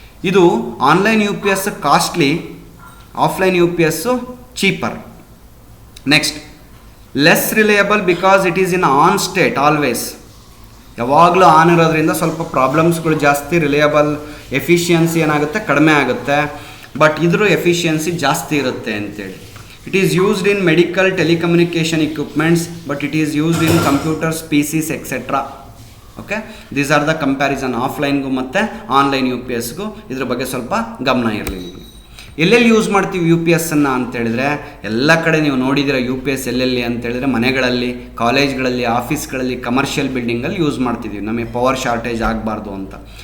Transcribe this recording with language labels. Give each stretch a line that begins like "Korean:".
Kannada: ಇದು online U P S costly, offline U P S cheaper.
English: Next, less reliable because it is in on state always.
Kannada: ಯಾವಾಗಲೂ on ಇರೋದ್ರಿಂದ ಸ್ವಲ್ಪ ಪ್ರಾಬ್ಲಮ್ಸ್ಗಳು ಜಾಸ್ತಿ, reliable efficiency ಏನಾಗುತ್ತೆ ಕಡಿಮೆ ಆಗುತ್ತೆ. ಬಟ್ ಇದ್ರ ಎಫಿಷಿಯನ್ಸಿ ಜಾಸ್ತಿ ಇರುತ್ತೆ ಅಂತೇಳಿ.
English: It is used in medical telecommunication equipments, but it is used in computers, PCs, etc. Okay, these are the comparison ಆಫ್ಲೈನ್ಗೂ ಮತ್ತು online U P ಎಸ್ಗೂ.
Kannada: ಇದ್ರ ಬಗ್ಗೆ ಸ್ವಲ್ಪ ಗಮನ ಇರಲಿ ನಿಮಗೆ. ಎಲ್ಲೆಲ್ಲಿ ಯೂಸ್ ಮಾಡ್ತೀವಿ ಯು ಪಿ ಎಸ್ಸನ್ನು ಅಂತೇಳಿದರೆ, ಎಲ್ಲ ಕಡೆ ನೀವು ನೋಡಿದಿರ ಯು ಪಿ ಎಸ್ ಎಲ್ಲೆಲ್ಲಿ ಅಂತೇಳಿದರೆ ಮನೆಗಳಲ್ಲಿ, ಕಾಲೇಜ್ಗಳಲ್ಲಿ, ಆಫೀಸ್ಗಳಲ್ಲಿ, ಕಮರ್ಷಿಯಲ್ ಬಿಲ್ಡಿಂಗಲ್ಲಿ ಯೂಸ್ ಮಾಡ್ತಿದ್ದೀವಿ, ನಮಗೆ ಪವರ್ ಶಾರ್ಟೇಜ್ ಆಗಬಾರ್ದು ಅಂತ.